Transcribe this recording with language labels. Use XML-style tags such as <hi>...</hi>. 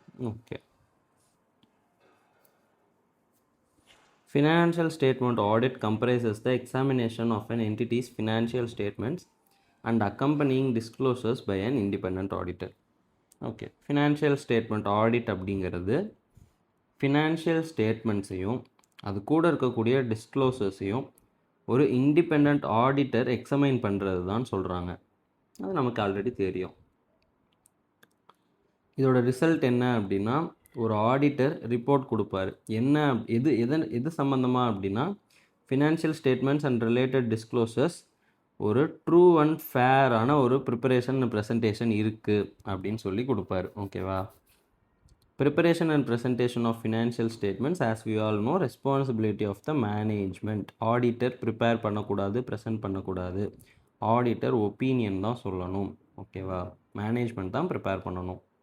<en>Okay. Financial statement audit comprises the examination of an entity's financial statements and accompanying disclosures by an independent auditor. Okay.</en> <ta>Financial statement audit அப்படிங்கிறது financial ஸ்டேட்மெண்ட்ஸையும் அது கூட இருக்கக்கூடிய டிஸ்க்ளோசர்ஸையும் ஒரு independent auditor examine பண்ணுறது தான் சொல்கிறாங்க. அது நமக்கு ஆல்ரெடி தெரியும். இதோட ரிசல்ட் என்ன அப்படின்னா, ஒரு ஆடிட்டர் ரிப்போர்ட் கொடுப்பார். என்ன எது சம்மந்தமாக அப்படின்னா, ஃபினான்ஷியல் ஸ்டேட்மெண்ட்ஸ் அண்ட் ரிலேட்டட் டிஸ்க்ளோசர்ஸ் ஒரு ட்ரூ அண்ட் ஃபேரான ஒரு ப்ரிப்பரேஷன் அண்ட் ப்ரெசன்டேஷன் இருக்குது அப்படின்னு சொல்லி கொடுப்பாரு. ஓகேவா?</ta> <en>Preparation and presentation of financial statements, as we all know, responsibility of the management.</en> <ta>Auditor prepare பண்ணக்கூடாது, ப்ரெசென்ட் பண்ணக்கூடாது. ஆடிட்டர் ஒப்பீனியன் தான் சொல்லணும். ஓகேவா? மேனேஜ்மெண்ட் தான் ப்ரிப்பேர் பண்ணணும்.</ta>